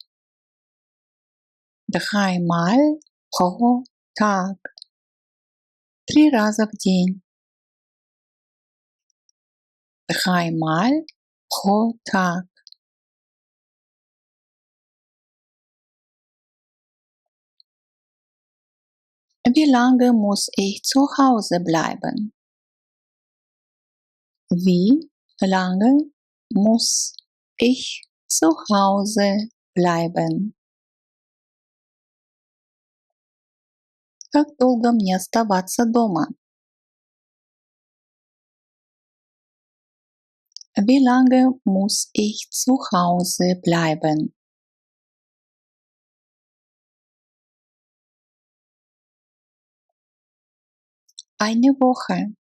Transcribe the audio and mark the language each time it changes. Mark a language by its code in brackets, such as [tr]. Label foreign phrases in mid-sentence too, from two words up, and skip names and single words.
[de] Dreimal pro Tag. [ru] 3 раза в день. [de] Dreimal pro Tag. Wie lange muss ich zu Hause bleiben? Wie lange muss ich zu Hause bleiben? [ru] Как долго мне оставаться дома? [de] Wie lange muss ich zu Hause bleiben? Eine Woche.